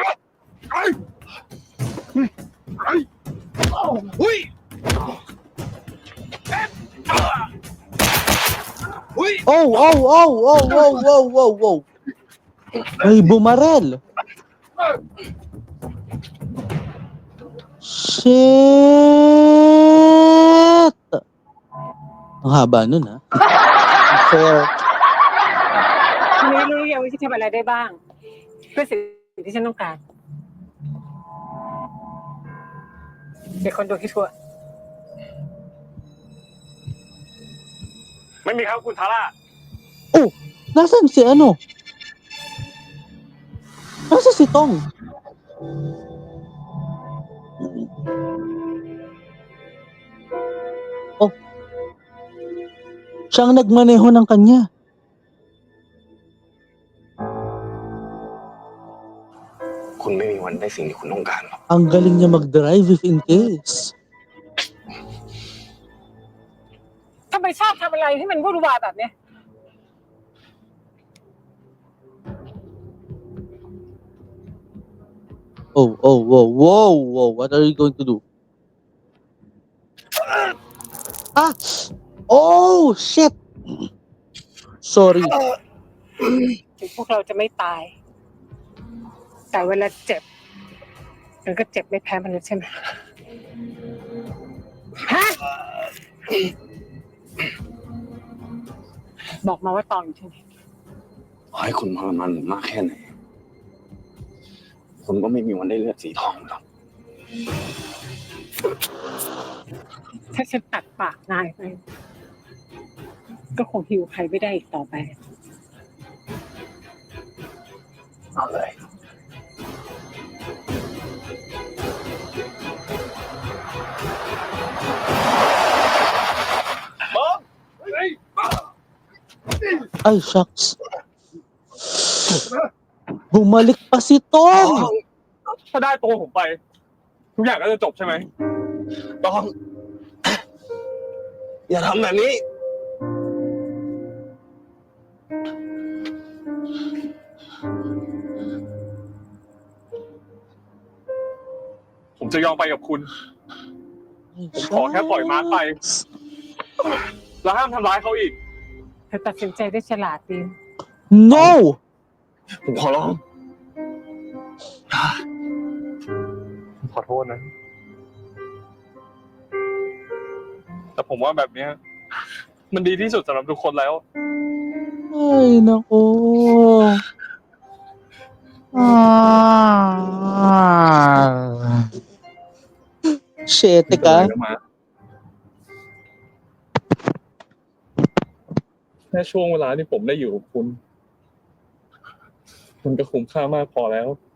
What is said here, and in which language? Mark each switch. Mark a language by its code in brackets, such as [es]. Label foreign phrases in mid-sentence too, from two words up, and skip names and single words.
[tl] Oh. Ay, bumarel. Shit. Ang haba nun, ha? Fair. [th] ทีนี้รู้ยังว่าฉันทำอะไรได้บ้าง เพื่อสิ่งที่ฉันต้องการเด็กคนดูที่ชั่ว ไม่มีครับคุณทาร่า [tl] Oh, nasan si ano? Nasaan si Tong? Oh. Siyang nagmaneho ng kanya. [th] Kun ไม่มีวันได้สิ่งที่คุณต้องการหรอก [tl] Ang galing niya mag-drive [en] if in case. [th] ทำไมชอบทำอะไรที่มันวุ่นวายแบบเนี้ย [en] Whoa. What are you going to do? Ah! Oh, shit! Sorry. [th] ถึงพวกเราจะไม่ตาย แต่เวลาเจ็บมันก็เจ็บไม่แพ้มนุษย์ใช่ไหมฮะบอกมาว่าตองอยู่ที่ไหน ให้คุณทรมานผมมากแค่ไหนคุณก็ไม่มีวันได้เลือดสีทองหรอก ถ้าฉันตัดปากนายไปก็คงหิวใครไม่ได้อีกต่อไป เอาเลย [en] Ay, shucks. [tl] Bumalik pa si Tong! [th] ถ้าได้ตัวผมไป ทุกอย่างก็จะจบใช่ไหม ต้อง อย่าทำแบบนี้ ผมจะยอมไปกับคุณ ผมขอแค่ปล่อยมาร์คไป แล้วห้ามทำร้ายเขาอีก เธอตัดสินใจได้ฉลาดดี [en] No! [th] ผมขอร้อง ขอโทษนะ แต่ผมว่าแบบเนี้ย มันดีที่สุดสำหรับทุกคนแล้ว [tl] Ay, nako. Shit, teka. [th] แค่ช่วงเวลาที่ผมได้อยู่กับคุณ มันก็คุ้มค่ามากพอแล้ว